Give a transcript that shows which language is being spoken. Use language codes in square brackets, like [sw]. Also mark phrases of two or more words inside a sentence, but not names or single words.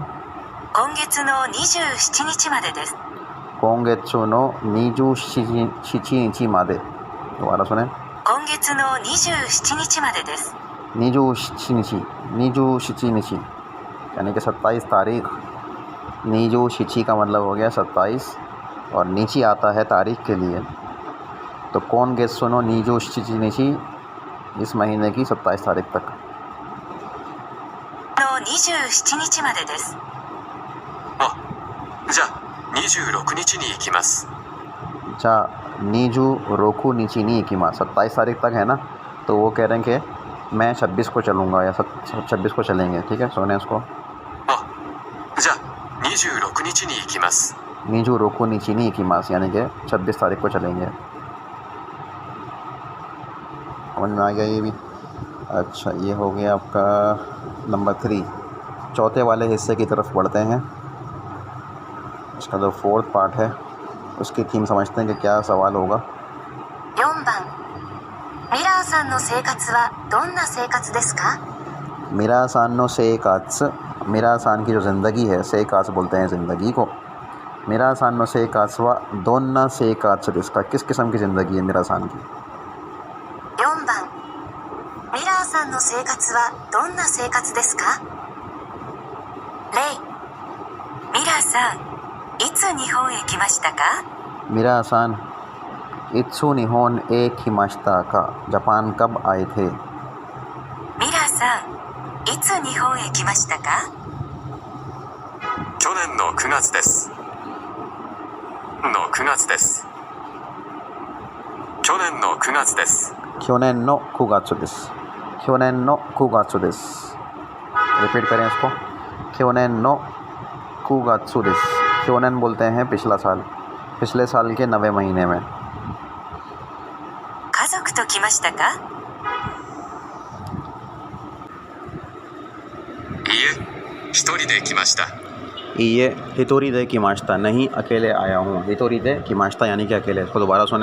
[ja] 今月の27日までです。今月の27日まで. [hi] दोबारा सुने। [ja] 今月の27日までです。 27、27日, [hi] यानी कि 27 तारीख। नीजू शिची का मतलब हो गया 27, और नीची आता है तारीख के लिए। तो कौन गेस सुनो [ja] 27日, [hi] इस महीने की 27 तारीख तक। [ja] の27日までです。あ、じゃあ26日に行きます。 [hi] अच्छा, [ja] 26日に行きます [hi] 27 तारीख तक है ना, तो वो कह रहे हैं कि मैं 26 को चलूँगा या 26 को चलेंगे। ठीक है, सुने इसको। [ja] あ、じゃあ26日に行きます。 26日に行きます, [hi] यानी कि 26 तारीख को चलेंगे। समझ में आ गया ये भी। अच्छा, ये हो गया आपका नंबर 3। चौथे वाले हिस्से की तरफ बढ़ते हैं। इसका जो 4th पार्ट है उसकी थीम समझते हैं कि क्या सवाल होगा। [ja] 4 番、ミラーさんの生活はどんな生活ですか？ミラーさんの生活, [hi] मिरा आसान की जो ज़िंदगी है, से कात्स बोलते हैं ज़िंदगी को। [ja] ミラーさんの生活はどんな生活, [hi] इसका किस किस्म की ज़िंदगी है मिरा आसान की? [ja] 4番、ミラーさんんの生活はどんな生活ですか？レイ、ミラーさん、いつ日本へ来ましたか？ミラーさんいつ日本へ来ましたか [hi] जापान कब आए थे? [ja] ミラーさん、いつ日本へ来ましたか？去年の9月です。9月です。去年の9月です。去年の9月です去年の9月です [hi] रिपीट करें इसको [ja] 去年の9月です去年 [hi] बोलते हैं पिछला साल पिछले साल के 9वें महीने में [ja] 家族と来ましたか？いいえ、一人で来ました。いいえ一人で来ました [hi] नहीं अकेले आया हूँ [ja] 一人で来ました [hi] यानी कि अकेले इसको दोबारा सुने